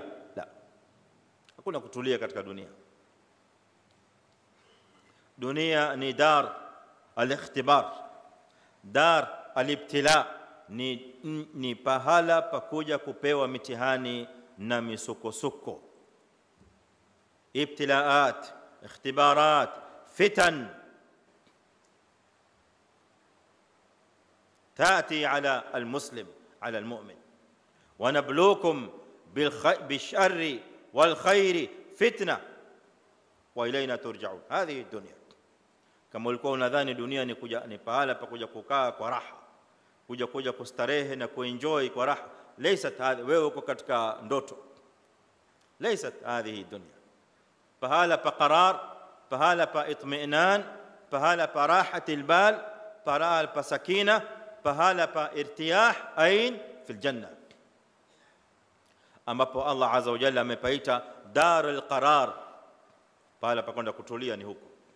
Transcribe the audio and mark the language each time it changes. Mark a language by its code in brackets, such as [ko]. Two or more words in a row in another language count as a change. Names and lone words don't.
[sw] La, hakuna kutulia katika dunia. Dunia ni [ar] دار الاختبار، دار الابتلاء, [sw] ni pahala pa kuja kupewa mitihani na misukosuko. [ar] ابتلاءات، اختبارات, fitan تأتي على المسلم على المؤمن. ونبلوكم بالشر والخير فتنة وإلينا ترجعون. هذه الدنيا. [sw] Kama ulikuwa unadhani dunia ni pahala pa kuja kukaa kwa raha, kuja kustarehe na kuenjoy kwa raha, [ar] ليست هذه, [sw] wewe uko katika ndoto. [ar] ليست هذه الدنيا. [sw] Pahala pa qarar, pahala pa itminan, pahala pa [ar] راحة البال, [sw] pahala pa sakina, pahala pa irtiyah, [ar] أين؟ في الجنة, [sw] ambapo Allah [ar] عز وجل [sw] amepaita [ar] دار القرار, [sw] pahala pa kwenda kutulia ni huko.